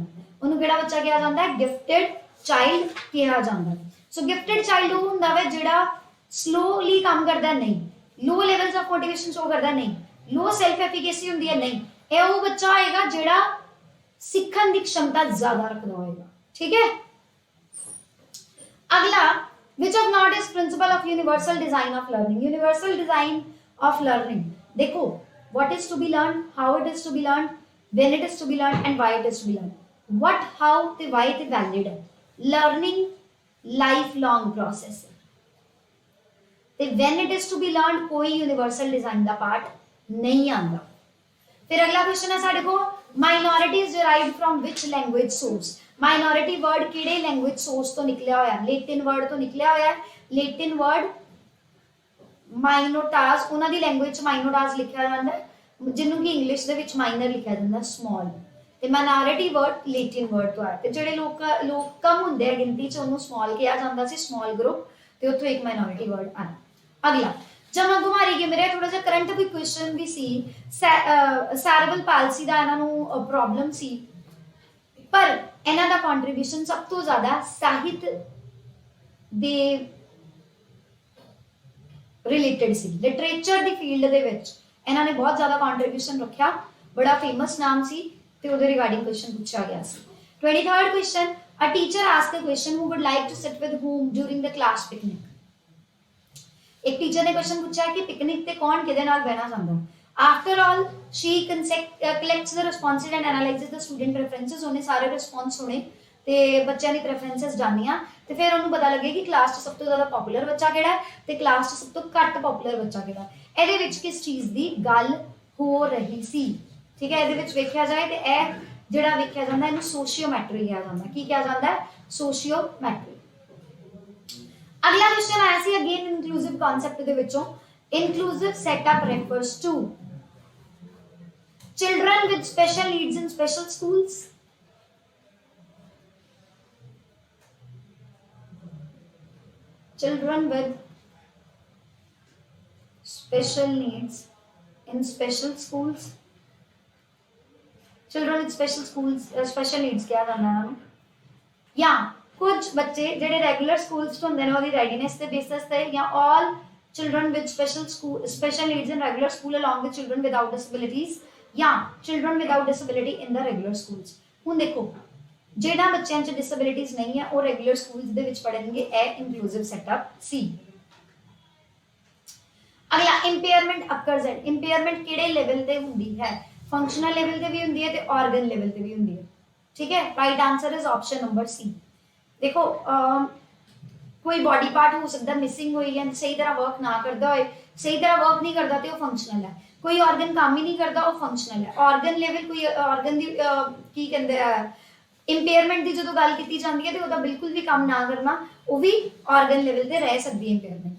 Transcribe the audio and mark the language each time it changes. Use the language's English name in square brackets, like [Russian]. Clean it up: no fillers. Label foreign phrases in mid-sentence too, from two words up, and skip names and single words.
[Punjabi] ਉਹਨੂੰ ਕਿਹੜਾ ਬੱਚਾ ਕਿਹਾ ਜਾਂਦਾ ਹੈ [English] gifted child [Punjabi] ਕਿਹਾ ਜਾਂਦਾ। ਸੋ [English] gifted child [Punjabi] ਉਹ ਹੁੰਦਾ ਵਾ ਜਿਹੜਾ ਸਲੋਲੀ ਕੰਮ ਕਰਦਾ ਨਹੀਂ, [English] low levels of motivation show [Punjabi] ਕਰਦਾ ਨਹੀਂ, [English] low self efficacy [Punjabi] ਹੁੰਦੀ ਹੈ ਨਹੀਂ, ਇਹ ਉਹ ਬੱਚਾ ਹੋਏਗਾ ਜਿਹੜਾ ਸਿੱਖਣ ਦੀ क्षमता ਜ਼ਿਆਦਾ ਰੱਖਦਾ ਹੋਏਗਾ। ਠੀਕ ਹੈ। अगला, [English] which of not is principle of universal design of learning? Universal design of learning, देखो what is to be learned, how it is to be learned, when it is to be learned and why it is to be learned. What, how ਤੇ why ਤੇ valid है। learning lifelong process है ਤੇ when it is to be learned कोई universal design [Punjabi] ਦਾ ਪਾਰਟ ਨਹੀਂ ਆਂਦਾ। ਫਿਰ ਅਗਲਾ ਕੁਐਸਚਨ ਹੈ ਸਾਡੇ ਕੋ, [English] minorities derived from which language source? minority word [Punjabi] ਕਿਹੜੇ [English] language source [Punjabi] ਤੋਂ ਨਿਕਲਿਆ ਹੋਇਆ? [English] Latin word [Punjabi] ਤੋਂ ਨਿਕਲਿਆ ਹੋਇਆ। [English] Latin word [Punjabi] ਮਾਈਨੋਟਾਸ, ਉਨ੍ਹਾਂ ਦੀ ਲੈਂਗੁਏਜ ਮਾਈਨੋਟਾਸ ਲਿਖਿਆ ਜਾਂਦਾ ਹੈ ਜਿਨ੍ਹੂੰ ਕਿ ਇੰਗਲਿਸ਼ ਦੇ ਵਿੱਚ ਮਾਈਨਰ ਲਿਖਿਆ ਜਾਂਦਾ ਸਮਾਲ। ਤੇ [English] minority word Latin word [Punjabi] ਤੋਂ ਆਇਆ ਤੇ ਜਿਹੜੇ ਲੋਕ ਕਮ ਹੁੰਦੇ ਆ ਗਿਣਤੀ 'ਚ ਉਨ੍ਹੂੰ ਸਮਾਲ ਕੀਤਾ ਜਾਂਦਾ ਸੀ, [English] small group, [Punjabi] ਤੇ ਉੱਥੋਂ ਇੱਕ [English] minority word [Punjabi] ਆਇਆ। ਅਗਲਾ, ਜਮਾ ਘੁਮਾਰੀ ਕੇ ਮੇਰੇ ਥੋੜ੍ਹਾ ਸਾ ਕਰੰਟ ਭੀ ਕੁਐਸਚਨ ਭੀ ਸੀ, [English] cerebral palsy [Punjabi] ਦਾ ਇਨ੍ਹਾਂ ਨੂੰ ਪ੍ਰੌਬਲਮ ਸੀ ਪਰ ਇਨ੍ਹਾਂ ਦਾ ਕੰਟ੍ਰੀਬਿਊਸ਼ਨ ਸਭ ਤੋਂ ਜ਼ਿਆਦਾ ਸਾਹਿਤ ਦੇ ਰਿਲੇਟਿਡ ਸੀ, ਲਿਟਰੇਚਰ ਦੀ ਫੀਲਡ ਦੇ ਵਿੱਚ ਇਨ੍ਹਾਂ ਨੇ ਬਹੁਤ ਜ਼ਿਆਦਾ ਕੰਟ੍ਰੀਬਿਊਸ਼ਨ ਰੱਖਾ, ਬੜਾ ਫੇਮਸ ਨਾਮ ਸੀ ਤੇ ਉਹਦੇ [English] regarding question [Punjabi] ਪੁੱਛਾ ਗਿਆ ਸੀ। [English] 23rd question, a teacher asked a question who would like to sit with whom during the class picnic. [Punjabi] ਇੱਕ ਟੀਚਰ ਨੇ ਕੁਐਸਚਨ ਪੁੱਛਾ ਕਿ ਪਿਕਨਿਕ ਤੇ ਕੌਣ ਕਿਦੇ ਨਾਲ ਬਹਿਣਾ ਚਾਹੁੰਦਾ ਹੈ। [English] After all, she collects the responses and analyzes the student preferences। [Punjabi] ਉਨ੍ਹੇਂ ਸਾਰੇ ਰਿਸਪੌਂਸ ਸੁਣੇ ਤੇ ਬੱਚੋਂ ਕੀ ਪ੍ਰੈਫਰੈਂਸਿਸ ਜਾਣਿਆ ਤੇ ਫਿਰ ਉਨ੍ਹੇਂ ਪਤਾ ਲੱਗੇ ਕਿ ਕਲਾਸ 'ਚ ਸਭ ਤੋਂ ਜ਼ਿਆਦਾ ਪੌਪੂਲਰ ਬੱਚਾ ਕਿਹੜਾ ਹੈ ਤੇ ਕਲਾਸ 'ਚ ਸਭ ਤੋਂ ਘੱਟ ਪੌਪੂਲਰ ਬੱਚਾ ਕਿਹੜਾ ਹੈ। ਇਹਦੇ ਵਿੱਚ [Hindi] किस चीज़ की [Punjabi] ਗੱਲ ਹੋ ਰਹੀ ਸੀ। ਠੀਕ ਹੈ, ਇਹਦੇ ਵਿੱਚ ਵੇਖਿਆ ਜਾਏ ਤੇ ਇਹ ਜਿਹੜਾ ਵੇਖਿਆ ਜਾਂਦਾ ਇਹਨੂੰ ਸੋਸ਼ੀਓਮੈਟਰੀ ਕਿਹਾ ਜਾਂਦਾ। ਕੀ ਕਿਹਾ ਜਾਂਦਾ ਹੈ? ਸੋਸ਼ੀਓਮੈਟਰੀ। ਅਗਲਾ ਕੁਐਸਚਨ ਆਇਆ ਸੀ [English] again inclusive concept [Punjabi] ਦੇ ਵਿੱਚੋਂ। [English] inclusive setup refers to children with special needs in special schools, children with special needs in special schools, children with special schools special needs [Punjabi] ਕਿਆ ਕਰਨਾ ਹੈ ਯਾ ਕੁਛ ਬੱਚੇ ਜੇੜ੍ਹੇ ਰੈਗੂਲਰ ਸਕੂਲਜ਼ ਤੋਂ ਹੋਂਦੇ ਨੇ ਓਦੀ ਰੈਡੀਨੈੱਸ ਤੇ ਬੇਸਿਸ ਤੇ ਯਾ [English] ऑल children with special needs in regular school along with children without disabilities या children without disability in the regular schools। [Punjabi] ਹੁਣ ਦੇਖੋ ਜਿਹੜਾ ਬੱਚਿਆਂ 'ਚ disabilities ਨਹੀਂ ਹੈ ਉਹ [English] regular schools [Punjabi] ਦੇ ਵਿੱਚ ਪੜ੍ਹਨਗੇ, ਇਹ [English] inclusive setup [Punjabi] ਸੀ। ਅਗਲਾ, [English] impairment occurs at, [Punjabi] impairment ਕਿਹੜੇ ਲੈਵਲ ਤੇ ਹੁੰਦੀ ਹੈ? [English] functional level [Punjabi] ਤੇ ਵੀ ਹੁੰਦੀ ਹੈ ਤੇ [English] organ level [Punjabi] ਤੇ ਵੀ ਹੁੰਦੀ ਹੈ। ਠੀਕ ਹੈ, [English] right answer is option number C. [Hindi] देखो कोई [English] body part [Hindi] हो सकता है मिसिंग हुई है, सही तरह वर्क ना करता हो, सही तरह वर्क नहीं करता तो फंक्शनल है। कोई ऑर्गन काम ही नहीं करता वो फंक्शनल है। [English] organ level [Hindi] कोई ऑर्गन दी की कहते हैं इंपेयरमेंट की जो गल की जाती है तो वह बिल्कुल भी काम ना करना वो भी [English] organ level [Hindi] पे रह सकती है इंपेयरमेंट।